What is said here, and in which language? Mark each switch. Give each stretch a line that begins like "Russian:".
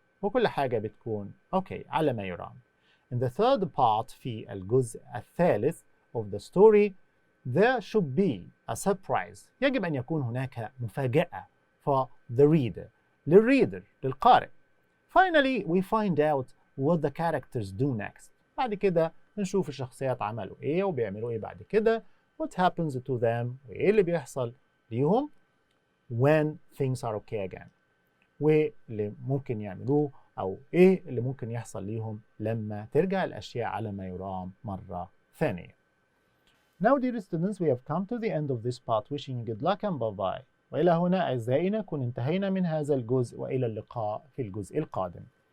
Arabic: وكل حاجة بتكون okay على ما يرام.
English: In the third part
Arabic: في الجزء الثالث
English: of the story there should be a surprise.
Arabic: يجب أن يكون هناك مفاجأة
English: for the reader.
Arabic: للقارئ.
English: Finally we find out what the characters do next.
Arabic: بعد كده نشوف الشخصيات عملوا ايه وبيعملوا ايه بعد كده.
English: What happens to them
Arabic: وايه اللي بيحصل ليهم
English: when things are okay again.
Arabic: واللي ممكن يعملوه أو إيه اللي ممكن يحصل ليهم لما ترجع الأشياء على ما يرام مرة ثانية.
English: Now dear students, we have come to the end of this part. Wishing you good luck and bye bye.
Arabic: وإلى هنا أعزائي نكون انتهينا من هذا الجزء، وإلى اللقاء في الجزء القادم.